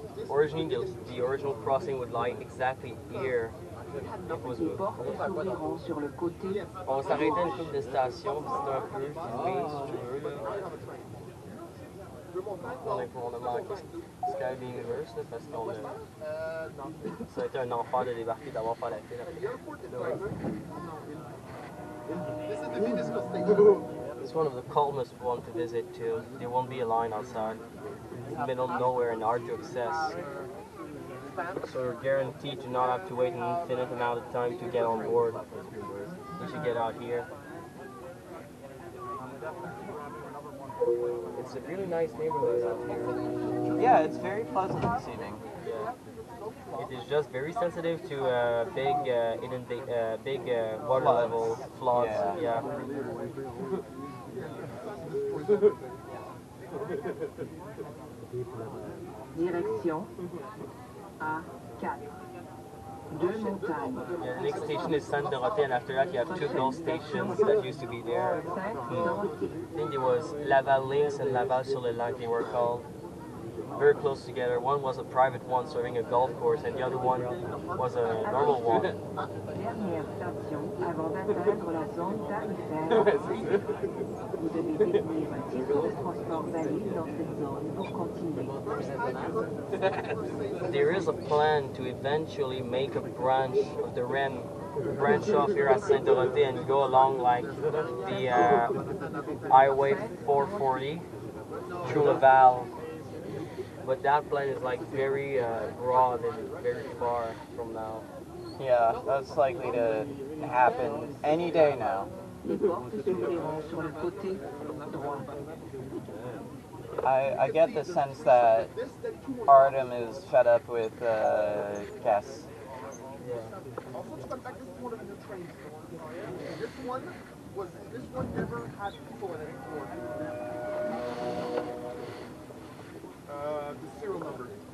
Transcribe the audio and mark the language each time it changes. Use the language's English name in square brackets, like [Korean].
[English] Originally, the original crossing would lie exactly here. It was [French] Les portes s'ouvriront sur le côté. On s'arrêtait une couple de stations, visiter un peu, filmer si tu veux. On a manqué Sky Universe là, parce qu'on ça a été un enfer de débarquer, d'avoir fait la file après. [English] It's one of the calmest ones to visit too. There won't be a line outside. It's in the middle of nowhere and hard to access. So you're guaranteed to not have to wait an infinite amount of time to get on board. You should get out here. It's a really nice neighborhood out here. Yeah, it's very pleasant this evening. Yeah. It is just very sensitive to big water level floods. Yeah. [French] Direction A4. Deux montagnes. [English] Yeah, the next station is Sainte Dorothée, and after that you have two ghost stations that used to be there. I think there was Laval Links and Laval sur le Lac, they were called. Very close together. One was a private one serving a golf course, and the other one was a normal one. [French] Dernière station avant d'atteindre la zone tarifaire. Vous devez détenir un titre de transport valide dans cette zone pour continuer. [English] There is a plan to eventually make a branch of the REM branch off here at Sainte Dorothée and go along like the Highway 440 through Laval. But that plan is like very broad and very far from now. Yeah, that's likely to happen any day now. [French] Les portes s'ouvriront sur le côté droit. [English] I get the sense that Artem is fed up with Cass. This one never had people in it before. The serial numbers.